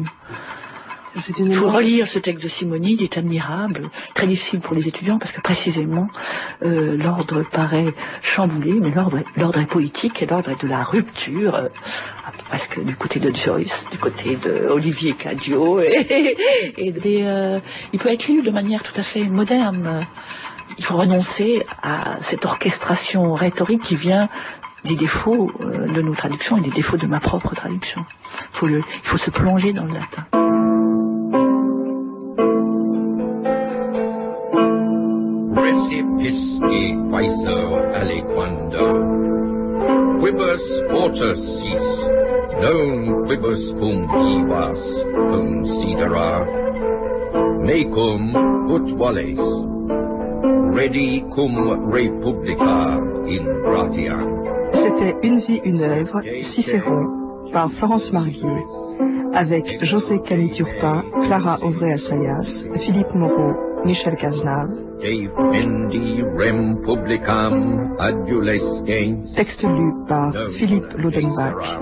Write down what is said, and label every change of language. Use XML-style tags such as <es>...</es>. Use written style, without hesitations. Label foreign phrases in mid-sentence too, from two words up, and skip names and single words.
<fr>Il faut relire ce texte de Simonides, il est admirable, très difficile pour les étudiants parce que précisément l'ordre paraît chamboulé, mais l'ordre est poétique et l'ordre est de la rupture, parce que du côté de Joyce, du côté de Olivier Cadio, il peut être lu de manière tout à fait moderne. Il faut renoncer à cette orchestration rhétorique qui vient des défauts de nos traductions et des défauts de ma propre traduction. Il faut se plonger dans le latin.</fr> <la>Recipisci quaeso aliquando, quibus ortus sis, non quibus cum vivas considera, mecum ut voles, redi cum republica in gratiam.</la> <fr>C'était Une vie, une œuvre, Cicéron, par Florence Marguier, avec José Cani-Turpin, Clara Auvray-Assayas, Philippe Moreau, Michel Cazenave. Texte lu par Philippe Lodenbach.</fr>